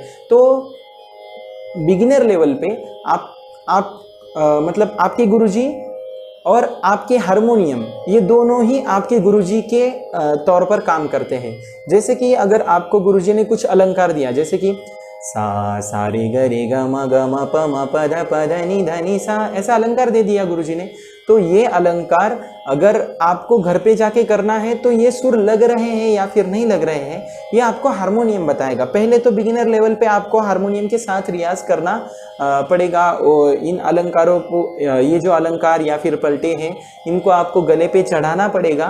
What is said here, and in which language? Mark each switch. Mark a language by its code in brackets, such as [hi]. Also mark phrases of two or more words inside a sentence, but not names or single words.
[hi] तो [en] beginner level [hi] पे आप मतलब आपके गुरुजी और आपके हारमोनियम, ये दोनों ही आपके गुरुजी के तौर पर काम करते हैं। जैसे कि अगर आपको गुरुजी ने कुछ अलंकार दिया, जैसे कि सा रे ग रे ग म ग म प म प ध प ध नि ध नि सा, ऐसा अलंकार दे दिया गुरुजी ने, तो ये अलंकार अगर आपको घर पे जाके करना है तो ये सुर लग रहे हैं या फिर नहीं लग रहे हैं, ये आपको हारमोनियम बताएगा। पहले तो [en] beginner level [hi] पे आपको हारमोनियम के साथ रियाज करना पड़ेगा। इन अलंकारों को, ये जो अलंकार या फिर पलटे हैं, इनको आपको गले पे चढ़ाना पड़ेगा।